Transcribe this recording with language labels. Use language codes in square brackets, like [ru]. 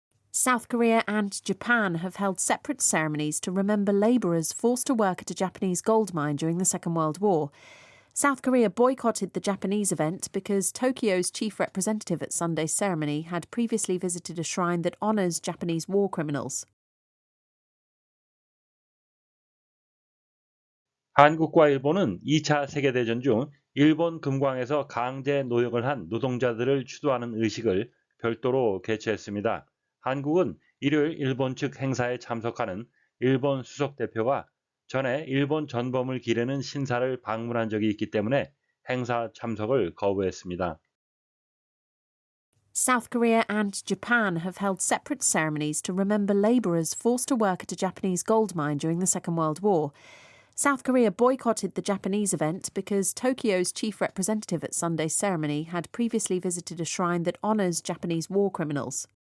[en] South Korea and Japan have held separate ceremonies to remember labourers forced to work at a Japanese gold mine during the Second World War. South Korea boycotted the Japanese event because Tokyo's chief representative at Sunday's ceremony had previously visited a shrine that honours Japanese war criminals. [ko] 한국과 일본은 2차 세계대전 중 일본 금광에서 강제 노역을 한 노동자들을 추도하는 의식을 별도로 개최했습니다. 한국은 일요일 일본 측 행사에 참석하는 일본 수석 대표가 전에 일본 전범을 기리는 신사를 방문한 적이 있기 때문에 행사 참석을 거부했습니다. [en] South Korea and Japan have held separate ceremonies to remember labourers forced to work at a Japanese gold mine during the Second World War. South Korea boycotted the Japanese event because Tokyo's chief representative at Sunday's ceremony had previously visited a shrine that honours Japanese war criminals.